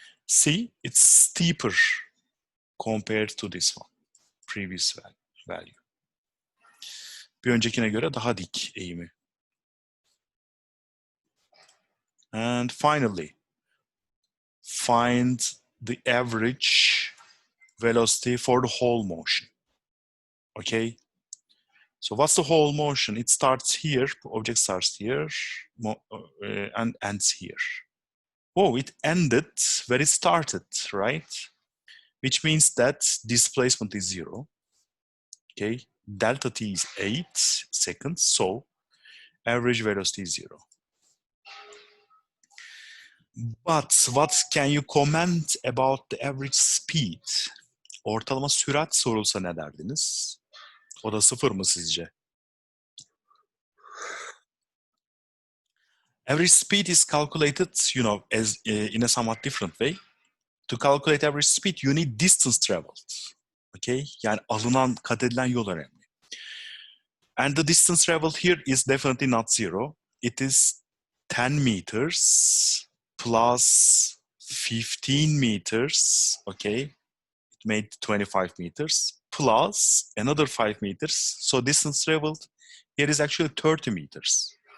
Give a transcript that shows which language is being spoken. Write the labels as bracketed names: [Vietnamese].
[English] See, it's steeper compared to this one, previous value. [Turkish] Bir öncekine göre daha dik eğimi. [English] And finally, find the average velocity for the whole motion. Okay? So what's the whole motion? It starts here, object starts here, and ends here. Oh, it ended where it started, right? Which means that displacement is 0. Okay, delta t is 8 seconds, so average velocity is 0. But what can you comment about the average speed? [Turkish] Ortalama sürat sorulsa ne derdiniz? O da 0 mı sizce? [English] Average speed is calculated, you know, as in a somewhat different way. To calculate average speed, you need distance traveled. [Turkish] Okay, yani alınan, kat edilen yol önemli. [English] And the distance traveled here is definitely not 0. It is 10 meters plus 15 meters, okay? It made 25 meters plus another 5 meters. So distance traveled here is actually 30 meters.